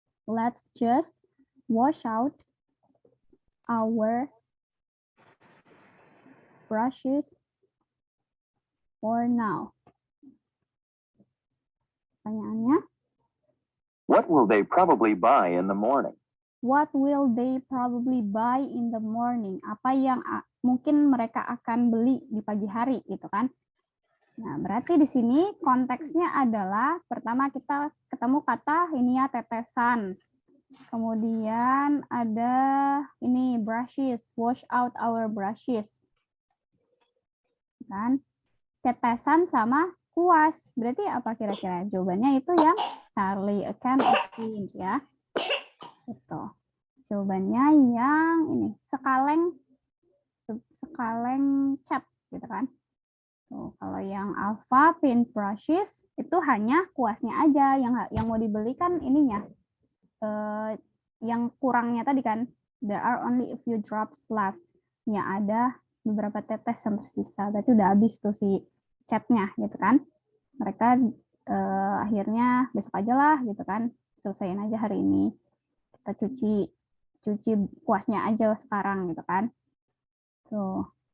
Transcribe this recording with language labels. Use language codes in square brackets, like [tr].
[en] Let's just wash out our brushes for now. [id] Pertanyaannya, [en] What will they probably buy in the morning? what will they probably buy in the morning? [id] Apa yang mungkin mereka akan beli di pagi hari gitu kan? Nah, berarti di sini konteksnya adalah pertama kita ketemu kata ini ya tetesan. Kemudian ada ini brushes, [en] wash out our brushes. [id] Kan? Tetesan sama kuas. Berarti apa kira-kira? Jawabannya itu yang Charlie, [en] a can of beans [id] ya. Itu. Jawabannya yang ini, sekaleng cat gitu kan. Tuh, kalau yang alpha paint brushes itu hanya kuasnya aja yang mau dibeli kan ininya. Yang kurangnya tadi kan, [en] there are only a few drops left. [id] Ya ada beberapa tetes yang tersisa. Berarti udah habis tuh si catnya gitu kan. Mereka akhirnya besok aja lah gitu kan. Selesaiin aja hari ini. Kita cuci kuasnya aja sekarang gitu kan. Tuh.